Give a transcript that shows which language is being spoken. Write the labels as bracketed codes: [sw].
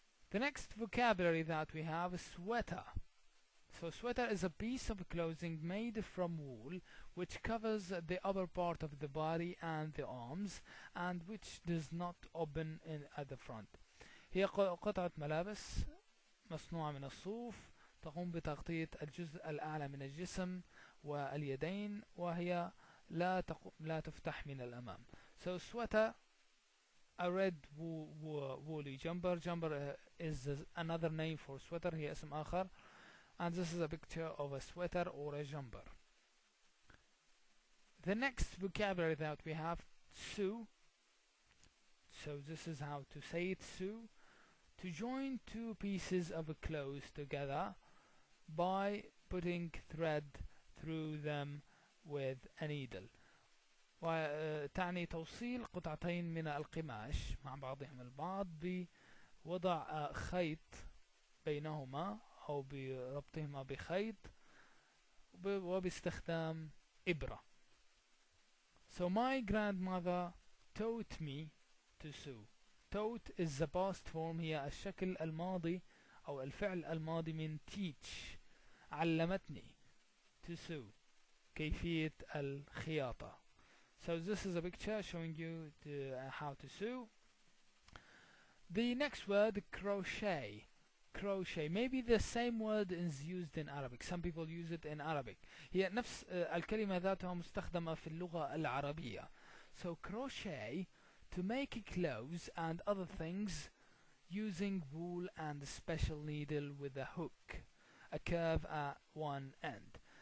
[en] The next vocabulary that we have is sweater. So sweater is a piece of clothing made from wool which covers the upper part of the body and the arms and which does not open at the front. [ar] هي قطعة ملابس مصنوعة من الصوف تقوم بتغطية الجزء الأعلى من الجسم واليدين وهي لا تفتح من الأمام. [en] So sweater, a red woolly jumper. Jumper is another name for sweater, [ar] هي اسم آخر. [en] And this is a picture of a sweater or a jumper. The next vocabulary that we have, sew. So this is how to say it, sew. To join two pieces of clothes together by putting thread through them with a needle. [ar] وتعني توصيل قطعتين من القماش مع بعضهم البعض بوضع خيط بينهما أو بربطهما بخيط وباستخدام إبرة. [en] So my grandmother taught me to sew. Taught is the past form, [ar] هي الشكل الماضي أو الفعل الماضي من [en] teach. [ar] علمتني [en] to sew, [ar] كيفية الخياطة. [en] So this is a picture showing you how to sew. The next word, crochet. Crochet, maybe the same word is used in Arabic. Some people use it in Arabic. [ar] هي نفس الكلمة ذاتها مستخدمة في اللغة العربية. [en] So crochet, to make clothes and other things using wool and a special needle with a hook, a curve at one end.